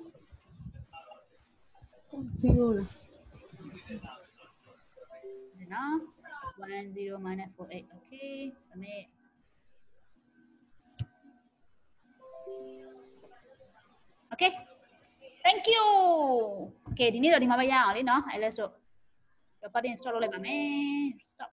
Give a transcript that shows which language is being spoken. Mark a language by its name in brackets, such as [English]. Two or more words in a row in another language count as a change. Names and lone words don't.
[Burmese] 0 လား ဒီနော် [English] 10 minus 4x okay submit okay thank you okay [Burmese] ဒီနေ့တော့ဒီမှာပဲရအောင်လေနော်အဲ့လဲဆို [English] recording stop [Burmese] လုပ်လိုက်ပါမယ် stop